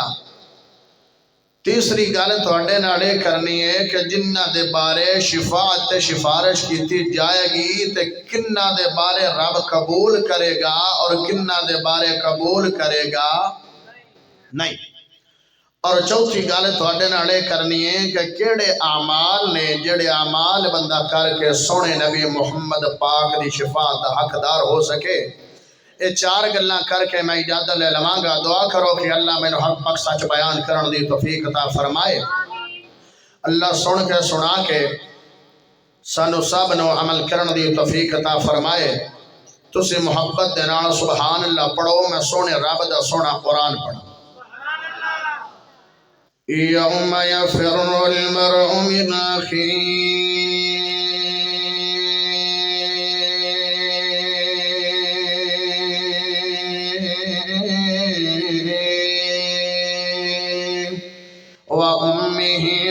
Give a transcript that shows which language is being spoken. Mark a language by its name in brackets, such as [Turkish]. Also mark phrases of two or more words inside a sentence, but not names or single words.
[Punjabi] تیسری گل تواڈے نال یہ کرنی ہے کہ جنہ دے بارے شفاعت تے سفارش کیتی جائے گی تے کنہ دے بارے رب قبول کرے گا اور کنہ دے بارے قبول کرے گا نہیں۔ اور چوتھی گل تواڈے نال یہ کرنی ہے کہ کیڑے اعمال نے جڑے اعمال بندہ کر کے سونے نبی محمد پاک دی شفاعت دا حقدار ہو سکے۔ یہ 4 گلاں کر کے میں اجازت لے لواں گا۔ دعا کرو کہ اللہ مینوں حق پاک سچ بیان کرن دی توفیق عطا فرمائے۔ اللہ سن کے سنا کے سانو سب نو عمل کرن دی توفیق عطا فرمائے۔ تسی محبت دے نال سبحان اللہ پڑھو، میں سونے رب دا سونا قرآن پڑھا۔ [Arabic] یوم یفر المرء من اخیہ وامہ